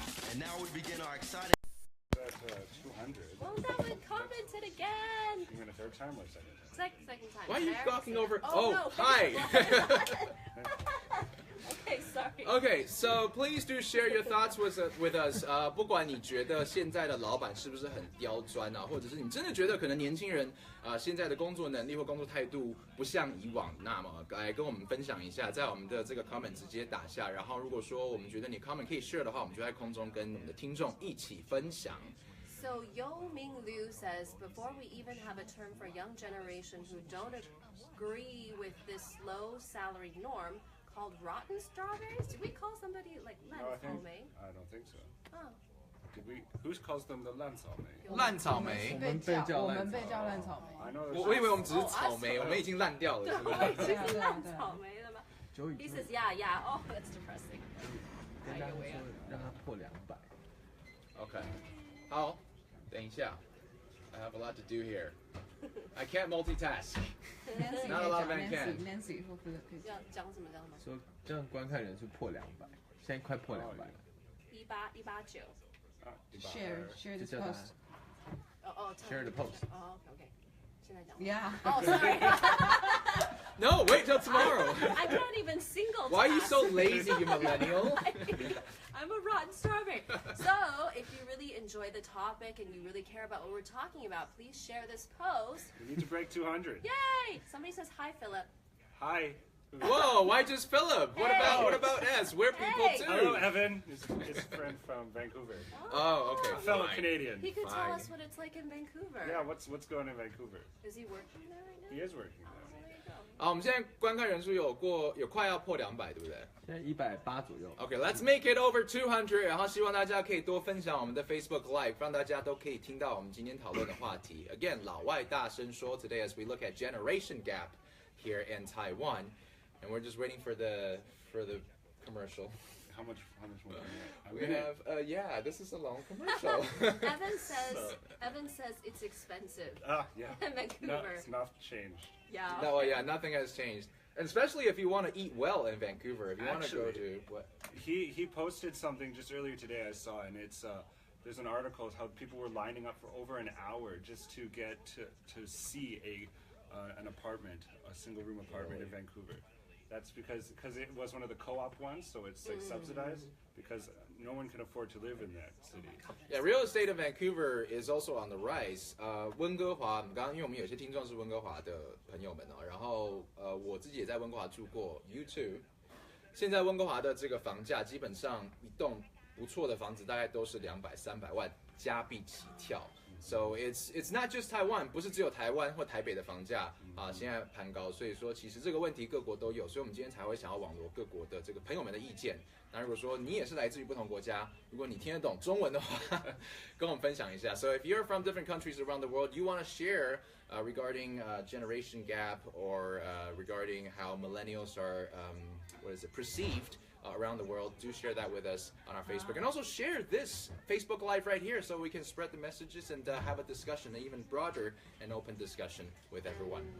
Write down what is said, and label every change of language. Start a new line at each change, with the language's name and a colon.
English: And now we begin our exciting... That's 200. Well, that one commented again. You mean a third time or second time? Second time. Why are you gawking over? No. Hi. Okay, sorry. Okay, so please do share your thoughts with us.
Chinese: 不管你觉得现在的老板是不是很刁钻啊，或者是你真的觉得可能年轻人现在的工作能力或工作态度不像以往，那么来跟我们分享一下，在我们的这个 comment 直接打下。然后如果说我们觉得你 comment 可以 share 的话，我们就在空中跟我们的听众一起分享。
English: So Yo Ming Liu says, before we even have a term for young generation who don't agree with this low salary norm called rotten strawberries, did we call somebody like I don't think so. Oh. Did we? Who calls them the
Chinese: 烂草莓？烂草莓。我们被叫烂草莓。我以为我们只是草莓，我们已经烂掉了，是不是？已经烂草莓了吗 ？
English: He says, yeah. Oh, that's depressing.
Chinese: 跟他说让他破200。
English: OK，
Chinese: 好，等一下
English: ，I have a lot to do here. I can't multitask. Not a lot of men can.
Chinese: Nancy 或 Philip 要讲什么？说这样观看人数破200，现在快破200了。 189。
English: Share this post. Share the post. Oh, okay.
Chinese: 现在讲。
English: Yeah. Oh, sorry. No, wait till tomorrow. I can't even single task. Why are you so lazy, you millennial? I'm a rotten strawberry. So, if you really enjoy the topic and you really care about what we're talking about, please share this post. We need to break 200. Yay! Somebody says hi, Philip. Hi. Whoa, why just Philip? Hey. What about S? We're people Hey. too. Hello, Evan. His friend from Vancouver. Oh, okay. A fellow fine. Canadian. He could tell Fine. us what it's like in Vancouver. Yeah, what's going on in Vancouver? Is he working there right now? He is working there. There you go.
Chinese: 好，我们现在观看人数有快要破200，对不对？现在180左右。
English: Okay, let's make it over 200.
Chinese: 然后希望大家可以多分享我们的 Facebook Live， 让大家都可以听到我们今天讨论的话题。
English: Again,
Chinese: 老外大声说
English: today as we look at generation gap here in Taiwan, and we're just waiting for the commercial. How much more? We have yeah, this is a long commercial. Evan says it's expensive. Yeah. In Vancouver. No, it's not changed. Yeah. No, yeah, nothing has changed. And especially if you want to eat well in Vancouver, if you want to go Actually, to what? He posted something just earlier today I saw, and it's there's an article of how people were lining up for over an hour just to get to see an apartment, a single room apartment in Vancouver. That's because it was one of the co-op ones, so it's like subsidized because no one can afford to live in that city. Yeah, real estate in Vancouver is also on the rise.
Chinese: 温哥华，因为我们有些听众是温哥华的朋友们哦，然后我自己也在温哥华住过 ，
English: You too。
Chinese: 现在温哥华的这个房价基本上一栋不错的房子大概都是200-300万加币起跳。
English: So it's not just Taiwan，
Chinese: 不是只有台湾或台北的房价现在攀高，所以说其实这个问题各国都有，所以我们今天才会想要网罗各国的这个朋友们的意见。那如果说你也是来自于不同国家，如果你听得懂中文的话，跟我们分享一下。
English: So if you're from different countries around the world, you want to share regarding generation gap or regarding how millennials are perceived around the world, do share that with us on our Facebook. And also share this Facebook Live right here so we can spread the messages and have a discussion, an even broader and open discussion with everyone.